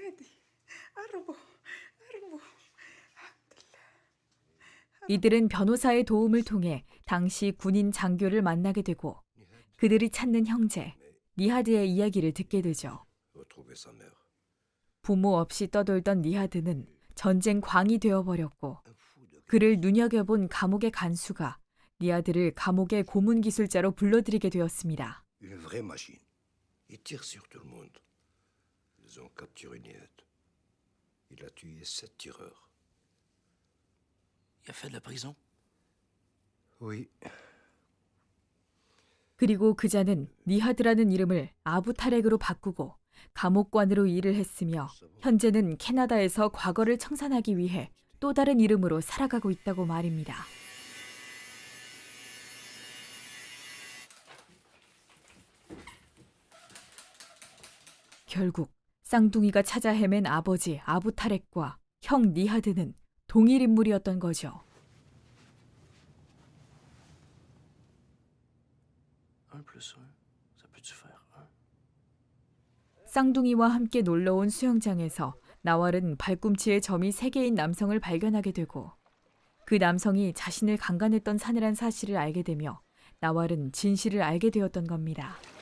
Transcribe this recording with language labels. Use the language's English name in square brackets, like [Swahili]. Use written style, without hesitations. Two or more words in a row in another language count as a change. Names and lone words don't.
[Korean] 이들은 변호사의 도움을 통해 당시 군인 장교를 만나게 되고 그들이 찾는 형제 니하드의 이야기를 듣게 되죠. 부모 없이 떠돌던 니하드는 전쟁 광이 되어버렸고 그를 눈여겨본 감옥의 간수가 니하드를 감옥의 고문 기술자로 불러들이게 되었습니다. [French] Une vraie machine. Il tire sur tout le monde. Ils ont capturé Nihat. Il a tué 7 tireurs. Il a fait de la prison? Oui. [Korean] 그리고 그자는 니하드라는 이름을 아부 타렉으로 바꾸고 감옥관으로 일을 했으며 현재는 캐나다에서 과거를 청산하기 위해 또 다른 이름으로 살아가고 있다고 말입니다. 결국 쌍둥이가 찾아 헤맨 아버지 아부 타렉과 형 니하드는 동일 인물이었던 거죠. [French] 1 plus 1, ça peut-tu faire 1? [Korean] 쌍둥이와 함께 놀러온 수영장에서 나왈은 발꿈치에 점이 3개인 남성을 발견하게 되고 그 남성이 자신을 강간했던 사내란 사실을 알게 되며 나왈은 진실을 알게 되었던 겁니다.